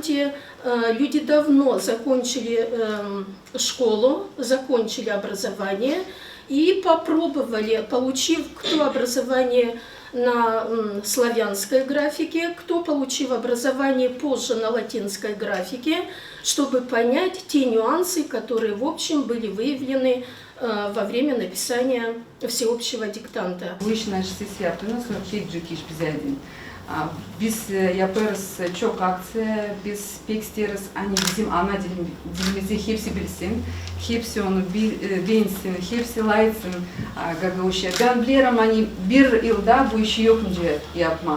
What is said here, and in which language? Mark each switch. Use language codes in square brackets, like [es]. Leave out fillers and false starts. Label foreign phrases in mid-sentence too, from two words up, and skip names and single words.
[ru] где люди давно закончили школу, закончили образование и попробовали, получив кто образование на славянской графике, кто получив образование позже на латинской графике, чтобы понять те нюансы, которые в общем были выявлены во время написания всеобщего диктанта. [gag] Biz yaparız çok akse, biz pek isteriz hani bizim ana dilimizi hepsi bilsin, hepsi onu beğensin, hepsi layıksın Gagauş'a. Ben biliyorum hani bir yılda bu işi yokunca yapma.